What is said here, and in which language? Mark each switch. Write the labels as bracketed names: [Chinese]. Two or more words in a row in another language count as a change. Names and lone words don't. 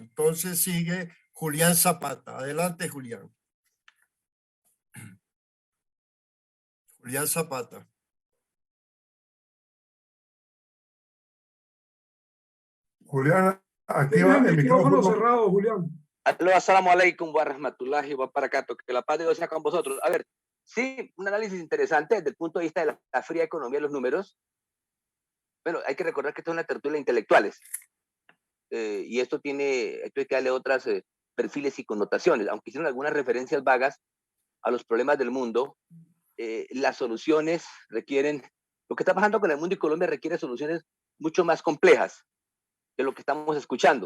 [Spanish] Entonces sigue Julián Zapata. Adelante, Julián. Julián Zapata. Julián, activa el micrófono cerrado, Julián. [Arabic] السلام عليكم ورحمة الله وبركاته. [Spanish] Que la paz de Dios sea con vosotros. A ver, Sí, un análisis interesante desde el punto de vista de la fría economía de los números. Bueno, hay que recordar que esto es una tertulia de intelectuales. Y esto hay que darle otras perfiles y connotaciones. Aunque hicieron algunas referencias vagas a los problemas del mundo, las soluciones requieren, lo que está pasando con el mundo y Colombia requiere soluciones mucho más complejas de lo que estamos escuchando.